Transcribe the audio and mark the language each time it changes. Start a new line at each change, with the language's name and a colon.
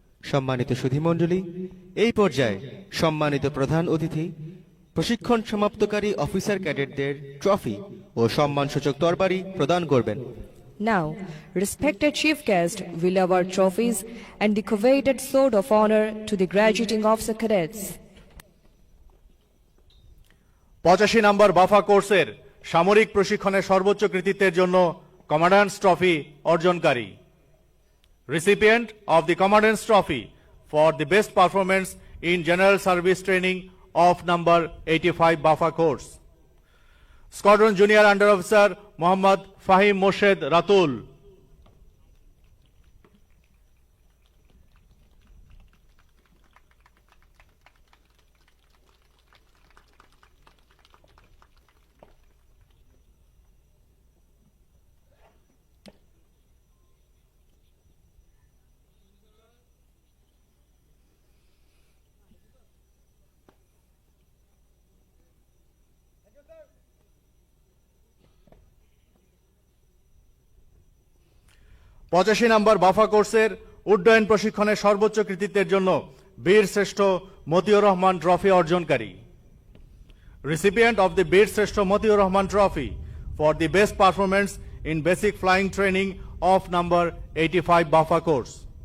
Bangla: সম্মানিত সুধীমণ্ডলী, এই পর্যায়ে সম্মানিত প্রধান অতিথি প্রশিক্ষণ সমাপ্তকারী অফিসার ক্যাডেটদের ট্রফি ও সম্মানসূচক তরবারি প্রদান করবেন।
English: Now, respected chief guest will award trophies and the coveted sword of honor to the graduating officer cadets.
Bangla: 85 নম্বর বাফা কোর্সের সামরিক প্রশিক্ষণের সর্বোচ্চ কৃতিত্বের জন্য কমান্ড্যান্টস trophy অর্জনকারী।
English: Recipient of the Commandant's Trophy for the best performance in General Service Training of number 85 Bafa course. Squadron Junior Under Officer Muhammad Fahim Moshed Ratul.
Bangla: পঁচাশি নম্বর বাফা কোর্সের উড্ডয়ন প্রশিক্ষণের সর্বোচ্চ কৃতিত্বের জন্য বীর শ্রেষ্ঠ Motiur Rahman trophy অর্জনকারী।
English: Recipient of the
Bangla: বীর শ্রেষ্ঠ Motiur Rahman trophy
English: for the best performance in basic flying training of number 85 Bafa course.